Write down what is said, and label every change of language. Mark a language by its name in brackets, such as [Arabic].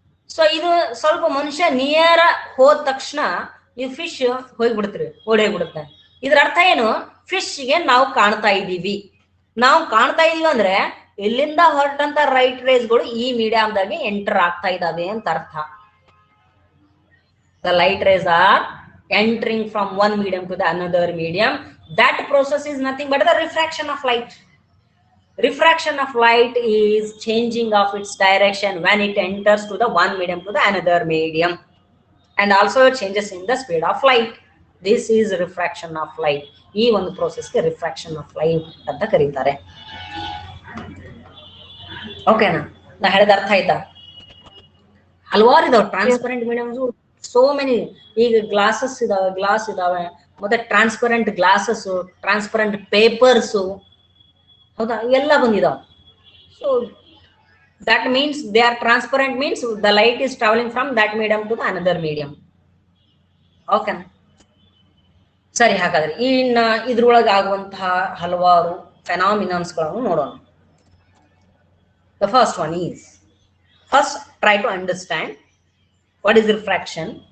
[Kannada] So ಇದು ಸ್ವಲ್ಪ ಮನುಷ್ಯ ನಿಯರ್ ಹೋದ ತಕ್ಷಣ ಈ ಫಿಶ್ ಹೋಗ್ಬಿಡ್ತೀರಿ, ಓಡೋಗ್ಬಿಡುತ್ತೆ. ಇದ್ರ ಅರ್ಥ ಏನು? ಫಿಶ್ಗೆ ನಾವು ಕಾಣ್ತಾ ಇದ್ದೀವಿ. ನಾವು ಕಾಣ್ತಾ ಇದೀವಿ ಅಂದ್ರೆ ಇಲ್ಲಿಂದ ಹೊರಟಂತ ರೈಟ್ ರೇಸ್ಗಳು ಈ ಮೀಡಿಯಂದಾಗೆ ಎಂಟರ್ ಆಗ್ತಾ ಇದಾವೆ ಅಂತ ಅರ್ಥ. [English] The light rays are entering from one medium to the another medium. That process is nothing but the refraction of light. Refraction of light is changing of its direction when it enters to the one medium to the another medium, and also it changes in the speed of light. This is refraction of light. [Kannada] ಈ ಒಂದು process ಗೆ refraction of light ಅಂತ ಕರೀತಾರೆ. ಓಕೆನಾ? ನಾ ಹೇಳಿದ ಅರ್ಥ ಆಯ್ತಾ? ಹಲವಾರು ಇದಾವೆ ಟ್ರಾನ್ಸ್ಪರೆಂಟ್ ಮೀಡಿಯಮ್ಸ್, [English] So many. [Kannada] ಈಗ ಗ್ಲಾಸಸ್ ಇದಾವೆ, ಗ್ಲಾಸ್ ಇದಾವೆ, ಮತ್ತೆ ಟ್ರಾನ್ಸ್ಪರೆಂಟ್ ಗ್ಲಾಸಸ್, ಟ್ರಾನ್ಸ್ಪರೆಂಟ್ ಪೇಪರ್ಸ್, ಹೌದಾ, ಎಲ್ಲ ಬಂದಿದಾವೆ. [English] So that means they are transparent, means the light is traveling from that medium to the another medium. [Kannada] Okay ಸರಿ. ಹಾಗಾದ್ರೆ ಇನ್ನ ಇದ್ರೊಳಗೆ ಆಗುವಂತಹ ಹಲವಾರು ಫೆನಾಮಿನನ್ಸ್ ಗಳನ್ನು ನೋಡೋಣ. [English] The first one is, first try to understand what is refraction.